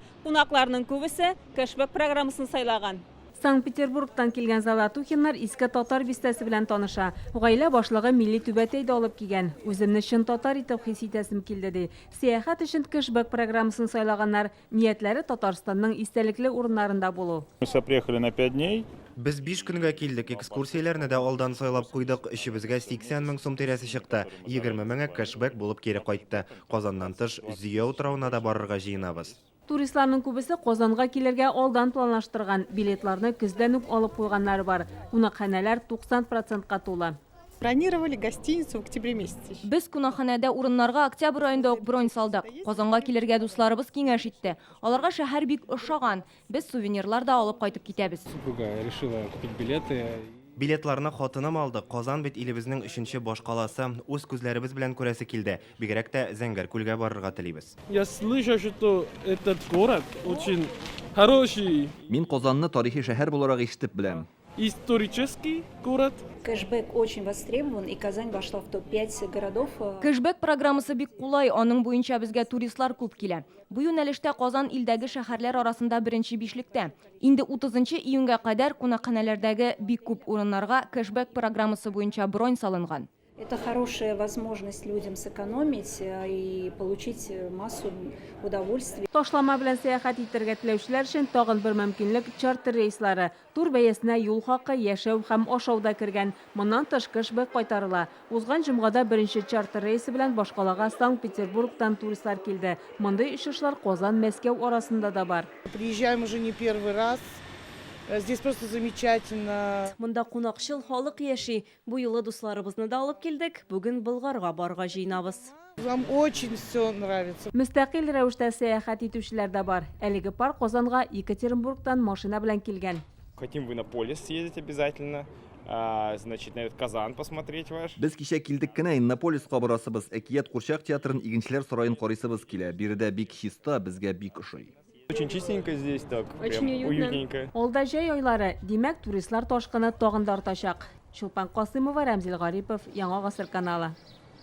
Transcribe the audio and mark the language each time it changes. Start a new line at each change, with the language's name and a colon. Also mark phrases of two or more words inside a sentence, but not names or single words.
Tatar: Кунакларның күбесе кэшбэк программасын сайлаган. Санкт-Петербургтан килгән Золотухиннар Иске Татар бистәсе белән таныша. Гаилә башлыгы милли түбәтәйдә алып килгән. Үземне чын татар итеп хис итәсем килде ди. Сәяхәт өчен кэшбэк программасын сайлаганнар, ниятләре Татарстанның истәлекле урыннарында булу.
Russian: Мы приехали на 5 дней.
Tatar: Без 5 көнгә килдек, экскурсияләрне дә алдан сайлап куйдык. Эшебезгә 80 мең сум тирәсе чыкты. 20 меңе кэшбэк булып кире кайтты. Казаннан тыш Зөя утрауына да барырга җыенабыз. Туристларның күбесе Казанга килергә алдан планлаштырган, билетларны көздән үк алып куйганнар бар. Кунакханәләр 90%-ка тулы.
Russian: Бронировали гостиницу в октябре месяце.
Tatar: Без кунакханәдә урыннарга октябрь айында ук бронь салдык. Казанга килергә дусларыбыз киңәш итте. Аларга шәһәр бик ошаган. Без сувенирлар да алып кайтып китәбез.
Russian: Супруга решила купить билеты.
Tatar: Билетларны хатыным алды. Казан бит илебезнең 3нче баш каласы. Үз күзләребез белән күрәсе килде. Бигрәк тә Зәңгәр күлгә барырга телибез.
Russian: Я слышал, что этот город очень хороший,
Tatar: Мин Казанны тарихи шәһәр буларак ишетеп беләм.
Russian: исторический город. Кэшбэк очень востребован, и Казань вошла в топ-5 городов.
Tatar: Кэшбэк программасы бик кулай, аның буенча безгә туристлар күп килә. Бу юнәлештә Казан илдәге шәһәрләр арасында беренче бишлектә. Инде 30 июньгә кадәр кунакханәләрдәге бик күп урыннарга кэшбэк программасы буенча бронь салынган.
Russian: Это хорошая возможность людям сэкономить и получить массу удовольствий.
Tatar: Ташлама белән сәяхәт итәргә теләүчеләр өчен тагын бер мөмкинлек чартер рейслары. Тур бәясенә юл хакы, яшәү һәм ашау да кергән. Моннан тыш кэшбэк кайтарыла. Узган җомгада беренче чартер рейсы белән башкалага Санкт-Петербургтан туристлар килде. Мондый очышлар Казан, Мәскәү арасында да бар.
Russian: Приезжаем уже не первый раз. Здесь просто замечательно.
Tatar: Монда кунакчыл халык яши. Бу юлы дусларыбызны да алып килдек. Бүген Болгарга барга җыенабыз.
Russian: Нам очень все нравится.
Tatar: Мөстәкыйль рәвештә сәяхәт итүчеләр дә бар. Әлеге пар Казанга Екатеринбургтан машина белән килгән.
Russian: Хотим в Иннополис съездить обязательно. Значит, на этот Казан посмотреть ваш.
Tatar: Без кичә килдек кенә Иннополиска барасыбыз. Әкият Курчак театрын, Игенчеләр сараен карыйсыбыз килә. Биредә бик чиста, безгә бик ошый.
Russian: Очень чистенько здесь, так Очень прям уютно. уютненько.
Tatar: Алда җәй айлары, димәк туристлар ташкыны тагын да артачак. Чулпан Касыймова, Рамзил Гарипов, Яңа гасыр каналы.